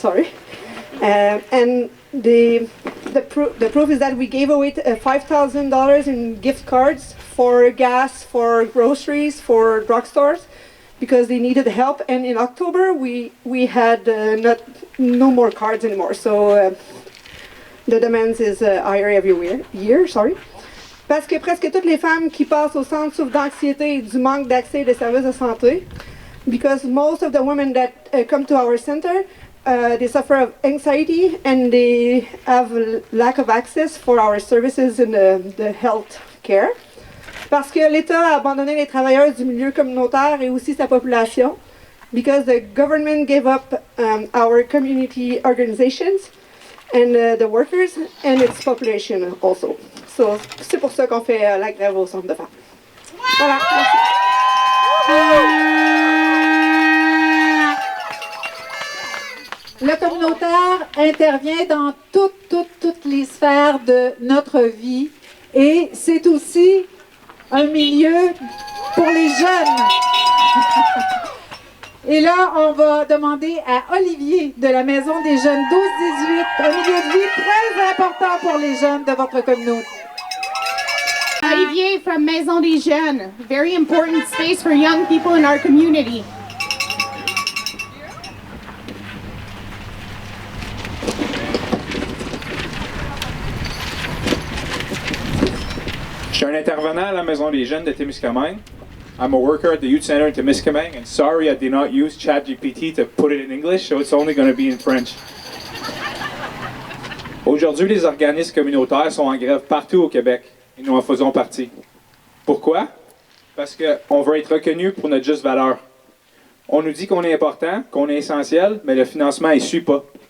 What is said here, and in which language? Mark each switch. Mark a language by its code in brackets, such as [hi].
[en] Sorry, and the proof is that we gave away $5,000 in gift cards for gas, for groceries, for drugstores, because they needed help. And in October, we had no more cards anymore. So the demands is higher every year. Sorry. [fr] Parce que presque toutes les femmes qui passent au centre souffrent d'anxiété et du manque d'accès à des services de santé. [en] Because most of the women that come to our center, they suffer of anxiety and they have lack of access for our services in the health care. [fr] Parce que l'État a abandonné les travailleurs du milieu communautaire et aussi sa population. [en] Because the government gave up our community organizations and the workers and its population also. [fr] So, c'est pour ça qu'on fait la grève au centre de femmes. Voilà, merci. Le communautaire intervient dans toutes les sphères de notre vie et c'est aussi un milieu pour les jeunes. Et là, on va demander à Olivier de la Maison des Jeunes 12-18, un milieu de vie très important pour les jeunes de votre communauté. [en] Olivier from Maison des Jeunes, very important space for young people in our community. [fr] Je suis un intervenant à la Maison des Jeunes de Témiscamingue. [en] I'm a worker at the Youth Center in Témiscamingue, and sorry I did not use ChatGPT to put it in English, so it's only going to be in French. [fr] Aujourd'hui, les organismes communautaires sont en grève partout au Québec, et nous en faisons partie. Pourquoi? Parce qu'on veut être reconnu pour notre juste valeur. On nous dit qu'on est important, qu'on est essentiel, mais le financement ne suit pas.